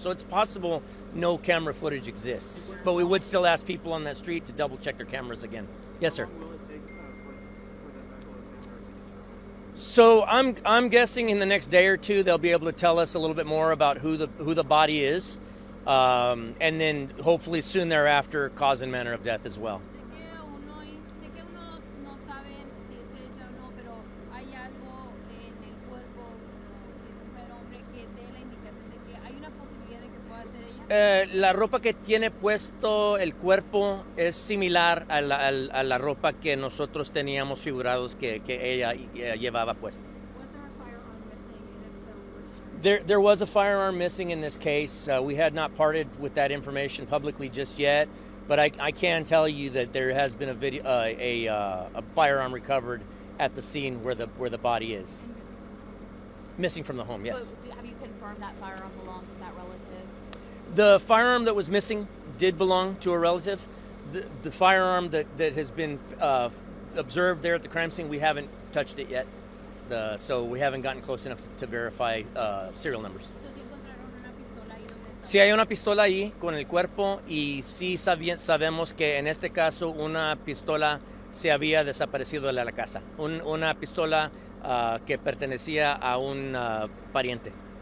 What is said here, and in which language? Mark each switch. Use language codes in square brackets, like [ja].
[en] So it's possible no camera footage exists. But we would still ask people on that street to double check their cameras again. Yes, sir. How long will it take for the medical examiner to determine? So I'm guessing in the next day or two they'll be able to tell us a little bit more about who the body is, and then hopefully soon thereafter cause and manner of death as well. [es] Sé que unos no saben si es ella o no, pero hay algo en el cuerpo, si es mujer o hombre, que dé la indicación de que hay una posibilidad de que pueda ser ella. La ropa que tiene puesto el cuerpo es similar a la ropa que nosotros teníamos figurados que ella llevaba puesta. [en] Was there a firearm missing, and if so, There was a firearm missing in this case. We had not parted with that information publicly just yet, but I can tell you that there has been a firearm recovered at the scene where the body is. Missing from the home, yes. But have you confirmed that firearm belonged to that relative? The firearm that was missing did belong to a relative. The firearm that has been observed there at the crime scene, we haven't touched it yet. So we haven't gotten close enough to verify serial numbers. [es] Entonces encontraron una pistola ahí donde está. Sí hay una pistola ahí con el cuerpo y sí sabemos que en este caso una pistola se había desaparecido de la casa. Una pistola que pertenecía a un pariente.